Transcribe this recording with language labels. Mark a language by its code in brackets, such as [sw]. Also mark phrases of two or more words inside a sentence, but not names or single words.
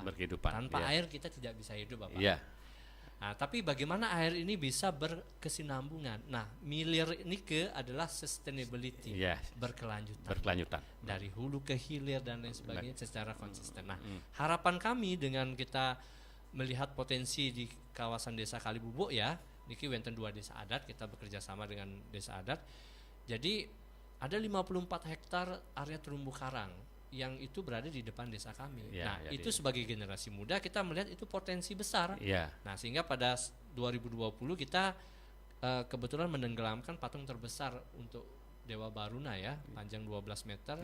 [id] Tanpa air kita tidak bisa hidup, Bapak. Nah, tapi bagaimana air ini bisa berkesinambungan? Nah, milir ini adalah sustainability, berkelanjutan. Dari hulu ke hilir dan lain sebagainya secara konsisten. Nah, harapan kami dengan kita melihat potensi di kawasan desa Kalibubuk [ban] niki wenten [id] 2 desa adat, kita bekerja sama dengan desa adat. Jadi ada 54 hektar area terumbu karang yang itu berada di depan desa kami. Ya, Nah, jadi- itu sebagai generasi muda kita melihat itu potensi besar. Iya. Nah, sehingga pada 2020 kita kebetulan menenggelamkan patung terbesar untuk Dewa Baruna ya, panjang 12 meter,